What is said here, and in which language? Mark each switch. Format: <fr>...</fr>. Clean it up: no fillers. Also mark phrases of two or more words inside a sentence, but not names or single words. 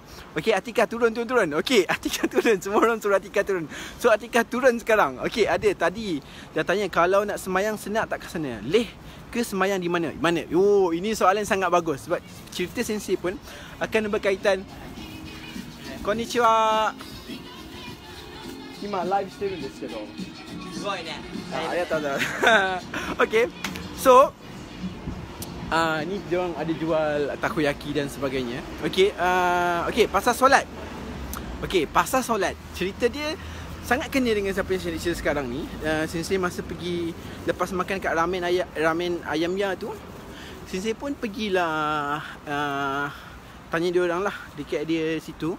<ms>Okey, Atika turun. Okey, Atika turun. Semua orang suruh Atika turun. So Atika turun sekarang. Okey, ada tadi dah tanya kalau nak semayang senang tak ke sana. Leh ke semayang di mana? Oh, ini soalan sangat bagus sebab cerita Sensei pun akan berkaitan. Konnichiwa.</ms> <ja>Ima</ja> <en>live stream</en> <ja>ですけど。すごいね.</ja> <ms>Okay. So ni dia orang ada jual takoyaki dan sebagainya. Okay. Pasal solat. Pasal solat. Cerita dia sangat kena dengan siapa yang cerita sekarang ni. Sensei masa pergi lepas makan kat ramen Ayam Ya tu, Sensei pun pergilah tanya dia orang lah dekat dia situ.</ms>